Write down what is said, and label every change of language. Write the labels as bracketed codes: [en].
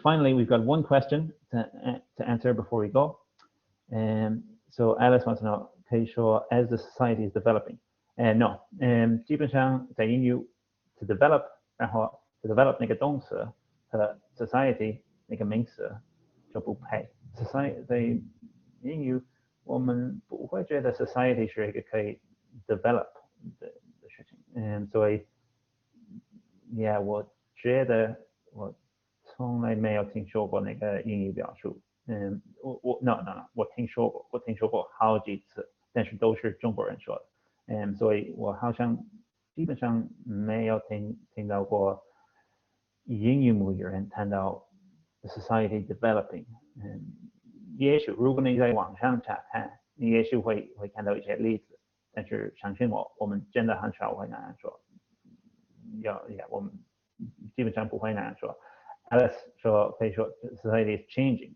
[en] Finally, we've got one question to answer before we go. So Alice wants to know, [zh] 可以说 [en] as the society is developing? [zh] No, 基本上在英语 to develop， 然后 to develop 那个动词和 society 那个名词就不配。 society 在英语我们不会觉得 society 是一个可以 develop 的事情，所以 yeah 我觉得我从来没有听说过那个英语表述。 No， 我听说过好几次，但是都是中国人说的，所以我好像基本上没有听到过英语母语人谈到 society developing。也许如果你在网上查看，你也许会看到一些例子，但是相信我们真的很少会那样说。我们基本上不会那样说。 Alice 说可以说 [en] society is changing.